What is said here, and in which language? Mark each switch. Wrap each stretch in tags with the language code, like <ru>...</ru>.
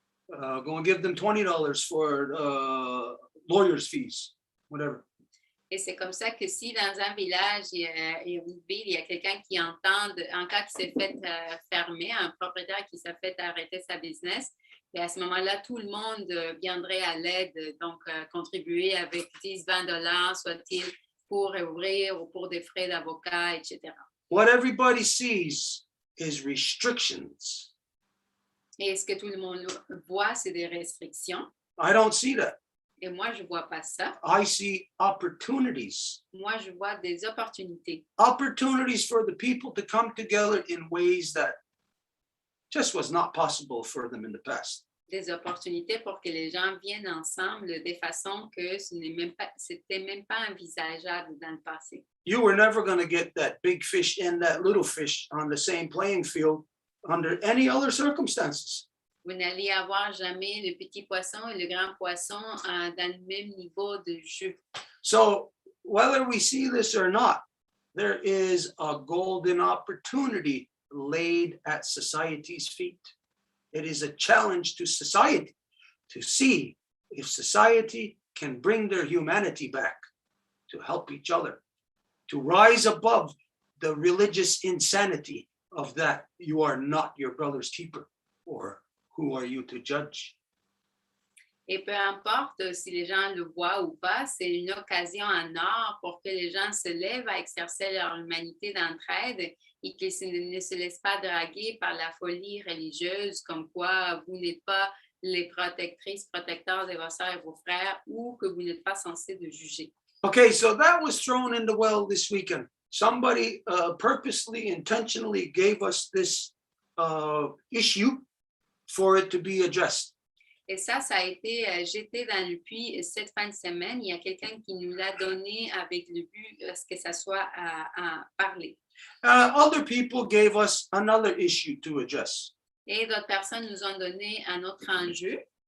<en>Go and give them $20 for lawyers' fees, whatever.</en> <fr>Et c'est comme ça que si dans un village et une ville, il y a quelqu'un qui entend, en cas qu'il s'est fait fermer, un propriétaire qui s'est fait arrêter sa business, et à ce moment-là, tout le monde viendrait à l'aide, donc contribuer avec 10-20 $, soit-il pour ouvrir ou pour des frais d'avocat, etc.</fr> <en>What everybody sees is restrictions.</en> <fr>Et ce que tout le monde voit, c'est des restrictions.</fr> <en>I don't see that.</en> <fr>Et moi, je ne vois pas ça.</fr> <en>I see opportunities.</en> <fr>Moi, je vois des opportunités.</fr> <en>Opportunities for the people to come together in ways that just was not possible for them in the past.</en> <fr>Des opportunités pour que les gens viennent ensemble de façon que c'était même pas envisageable dans le passé.</fr> <en>You were never going to get that big fish and that little fish on the same playing field under any other circumstances.</en> <fr>Vous n'allez avoir jamais le petit poisson et le grand poisson dans le même niveau de jeu.</fr> <en>So whether we see this or not, there is a golden opportunity laid at society's feet. It is a challenge to society to see if society can bring their humanity back, to help each other, to rise above the religious insanity of that you are not your brother's keeper, or who are you to judge?</en> <fr>Et peu importe si les gens le voient ou pas, c'est une occasion en or pour que les gens se lèvent à exercer leur humanité d'entraide et qu'ils ne se laissent pas draguer par la folie religieuse, comme quoi vous n'êtes pas les protectrices, protecteurs de vos sœurs et vos frères, ou que vous n'êtes pas censés de juger.</fr> <en>Okay, so that was thrown in the well this weekend. Somebody purposely, intentionally gave us this issue for it to be addressed.</en> <fr>Et ça a été jeté dans le puits cette fin de semaine. Il y a quelqu'un qui nous l'a donné avec le but que ça soit à parler.</fr> <en>Other people gave us another issue to address.</en> <fr>Et d'autres personnes nous ont donné un autre enjeu.</fr>